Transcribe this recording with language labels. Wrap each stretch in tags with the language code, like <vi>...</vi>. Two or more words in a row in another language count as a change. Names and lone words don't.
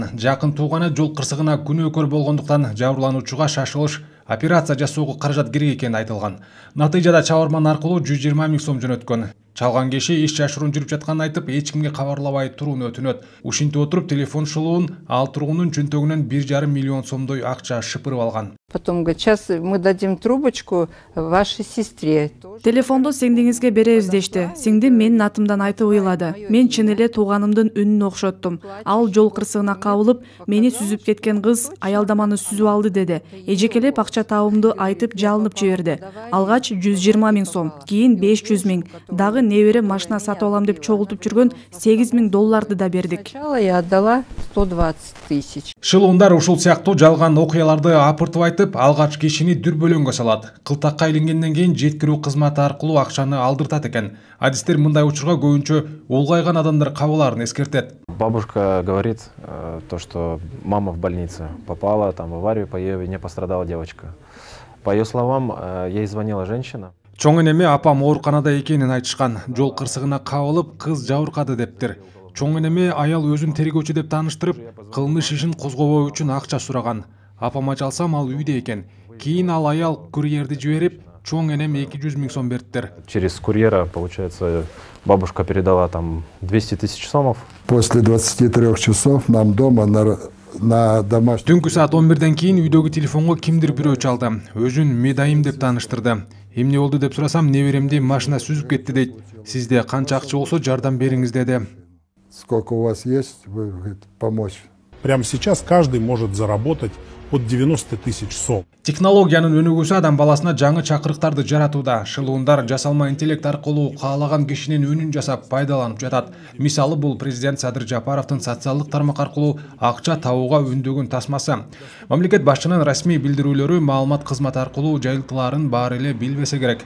<ky>Жакын тууганы жол кырсыгына күнөөкөр болгондуктан жабырлануучуга шашылыш операция жасоого каражат керек экени айтылган. Натыйжада чабарман аркылуу 120 000 сом жөнөткөн. Чалган киши иш жашыруун жүрүп жатканын айтып, эч кимге кабарлабай турууну өтүнөт. Ушинтип отуруп телефон шылуун ал тургундун чөнтөгүнөн 1,5 миллион сомдой акча шыпырып алган.</ky> <ru>Потом говорит, сейчас мы дадим трубочку вашей сестре.</ru> <ky>Телефонду сиңдиңизге беребиз дешти. Сиңдим менин атымдан айтып ыйлады. Мен чын эле тууганымдын үнүн окшоттум. Ал жол кырсыгына кабылып, мени сүзүп кеткен кыз аялдаманы сүзүп алды деди. Эжекелеп акча табымды айтып жалынып жиберди. Алгач 120 000 сом, кийин 500 000. Дагы небере машина сатып алам деп чогултуп жүргөн 8 000 долларды да бердик.</ky> <ru>Я отдала 120 000.</ru> <ky>Шылуундар ушул сыяктуу жалган окуяларды апыртып айтып, алгач кишини дүрбөлөңгө салат. Кылтакка илингенден кийин жеткирүү кызматы аркылуу акчаны алдыртат экен. Адистер мындай учурга көбүнчө улгайган адамдар кабылаарын эскертет.</ky> <ru>Бабушка говорит, то, что мама в больнице попала там в аварию, по ее вине пострадала девочка. По ее словам, ей звонила женщина.</ru> <ky>Чоң энеме апам ооруканада экенин айтышкан. Жол кырсыгына кабылып, кыз жабыркады дептир. Чоң энеме аял өзүн тергөөчү деп тааныштырып, кылмыш ишин козгобоо үчүн акча сураган. Апама жалсам ал үйдө экен. Кийин ал аял курьерди жиберип, чоң энем 200 000 сом бериптир.</ky> <ru>Через курьера, получается, бабушка передала там 200 000 сомов. После 23 часов нам дома на домашнем...</ru> <ky>Түнкү саат 11-ден кийин үйдөгү телефонго кимдир бирөө чалды. Өзүн Медайым деп тааныштырды. Эмне болду деп сурасам, неберемди машина сүзүп кетти дейт. Сизде канча акча болсо жардам бериңиз деди.</ky> <ru>Сколько у вас есть, вы говорите, помочь? Прямо сейчас каждый может заработать от 90 000 сом.</ru> <ky>Технологиянын өнүгүүсү адам баласына жаңы чакырыктарды жаратууда. Шылуундар жасалма интеллект аркылуу каалаган кишинин үнүн жасап пайдаланып жатат. Мисалы бул президент Садыр Жапаровдун социалдык тармак аркылуу акча табууга үндөгөн тасмасы. Мамлекет башчынын расмий билдирүүлөрү маалымат кызматы аркылуу жайылтылаарын баары эле билбесе керек.</ky>